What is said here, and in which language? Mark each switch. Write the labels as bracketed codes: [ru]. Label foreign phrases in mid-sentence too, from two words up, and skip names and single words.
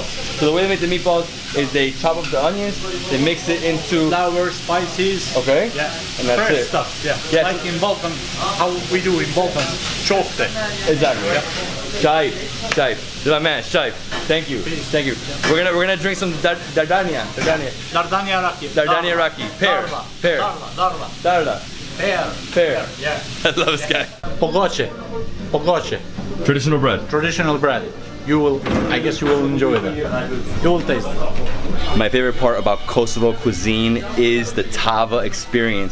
[en] So the way they make the meatballs is they chop up the onions, they mix it into Flour, spices. Okay. Yeah. And that's fresh it. stuff. Yeah. Yes. Like in Balkan, how we do in Balkan, chopped it. Exactly. Yeah. Shaib. This is my man, Shaib. Thank you. Thank you. We're gonna drink some Dardania. Dardania raki. Dardania raki. Pear. Darda. Pear. Yeah. I love this guy. Pogače. Traditional bread. Traditional bread. You will, I guess you will enjoy that. You will taste it. My favorite part about Kosovo cuisine is the tava experience.